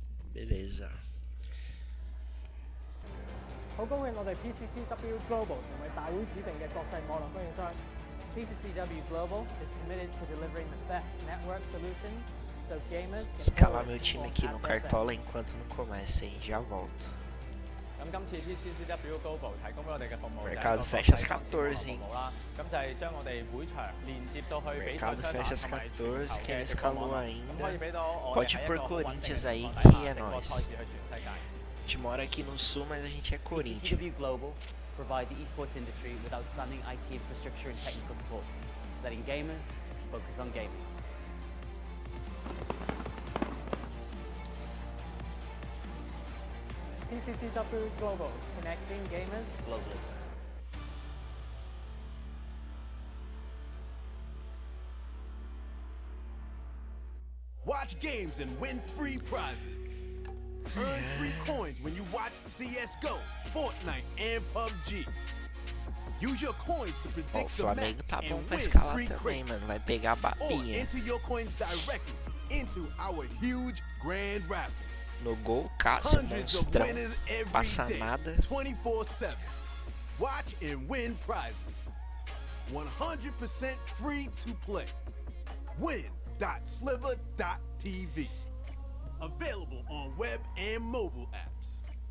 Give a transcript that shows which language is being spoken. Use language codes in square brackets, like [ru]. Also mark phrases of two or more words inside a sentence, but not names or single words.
[pt] Beleza. [yue] 好高興我哋 [en] PCCW Global 成為大會指定嘅國際網絡供應商。PCCW Global is committed to delivering the best network solutions so gamers can [pt] Escalar meu [en] always time perform [pt] aqui [en] at [pt] no [en] their [pt] Cartola [en] best. [pt] enquanto não começa, hein? Já volto. [yue] 咁今次 PCCW Global 提供俾我哋嘅服務就係 [pt] Mercado [yue] 個 [pt] fecha [yue] 國 [pt] às [yue] 際方面網絡 [pt] 14, [yue] 服 [pt] hein? [yue] 務啦。咁就係將我哋會場連接到去比賽 [pt] Mercado [yue] 商 [pt] fecha [yue] 場 [pt] às [yue] 同埋全球 [pt] 14, [yue] 嘅 [pt] quem não [yue] 直播網 [pt] escalou [yue] 絡。咁可以 [pt] ainda [yue] 俾到我哋 [pt] pode [yue] 喺 [pt] ir [yue] 一 [pt] por [yue] 個好穩定嘅 [pt] Corinthians [yue] 情 [pt] aí [yue] 況底 [pt] que [yue] 下 [pt] é [yue] 直播 [pt] nóis. [yue] 賽事去全世界。 [pt] A gente mora aqui no sul, mas a gente é Corinthians. [en] PCCW Global provide the esports industry with outstanding IT infrastructure and technical support, letting gamers focus on gaming. PCCW Global, connecting gamers globally. Watch games and win free prizes. Earn free coins when you watch CSGO, Fortnite, and PUBG. Use your coins to [pt] Ó, o [en] predict the [pt] Flamengo [en] match [pt] tá bom [en] and [pt] pra [en] win [pt] escalar [en] free [pt] também, [en] crates. [pt] mano. Vai pegar a [en] Or [pt] babinha. [en] enter your coins directly into our huge grand raffles. [pt] No gol, Cássio, [en] Hundreds of [pt] monstrão. [en] winners every [pt] Passa [en] day, [pt] nada. [en] 24/7. Watch and win prizes. 100% free to play. Win.sliver.tv. Available on web and mobile apps.